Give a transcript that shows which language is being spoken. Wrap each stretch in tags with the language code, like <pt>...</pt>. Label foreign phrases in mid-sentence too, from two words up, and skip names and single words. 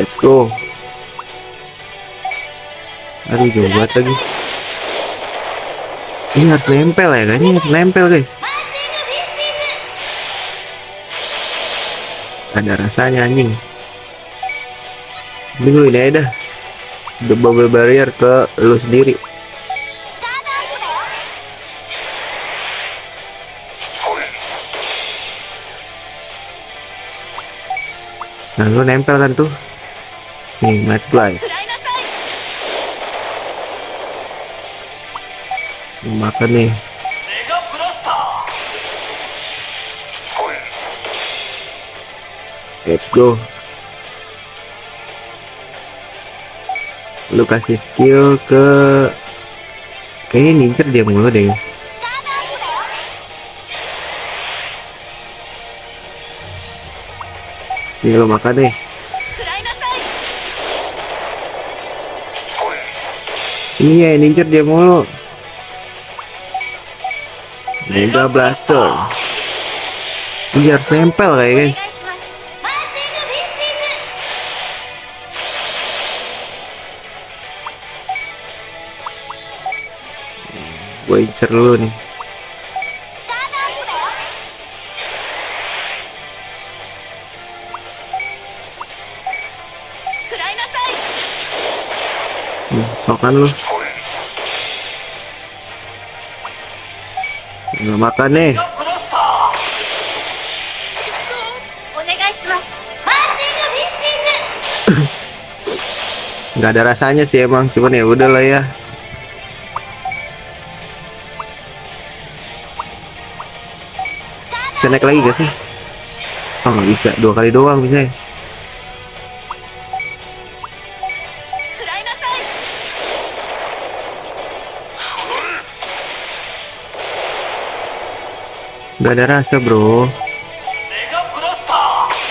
<en>Let's go.</en> <id>Aduh jauh banget lagi. Ini harus nempel ya kan? Ini harus nempel guys.</id> <ja>マーチングフィッシーズ。</ja> <id>Ada rasanya anjing. Ini dulu ini aja dah.</id> <en>The bubble barrier</en> <id>ke lu sendiri.</id> <ja>スタートアップだよ。</ja> <id>Nah lu nempel kan tuh. Nih</id> <en>match glide.</en> <ja>食らいなさい。</ja> <id>Makan nih.</id> <ja>メガブラスター。</ja> <en>Let's go.</en> <id>Lu kasih skill ke kayaknya ngincer dia mulu deh.</id> <ja>スタートアップだよ。</ja> <id>Nih lu makan deh.</id> <ja>食らいなさい。</ja> <id>Iya ngincer dia mulu. Mega Blaster. Iya harus nempel</id> <ja>お</ja> <id>kayak</id> <ja>願い</ja> <id>guys.</id> <ja>します。マーチングフィッシーズ。</ja> <id>Gue incer dulu nih.</id> <ja>スタートアップだよ。 食らいなさい。</ja> <id>Nih, sokan lu. Nggak makan nih.</id> <ja>メガブラスター。お願いします。マーチングフィッシーズ。</ja> <id>Nggak ada rasanya sih emang, cuman ya udah lah ya. Bisa naik lagi gak sih? Oh nggak bisa, 2 kali doang bisa ya.</id> <ja>食らいなさい。</ja> <id>Udah ada rasa, bro.</id> <ja>メガブラスタ</ja>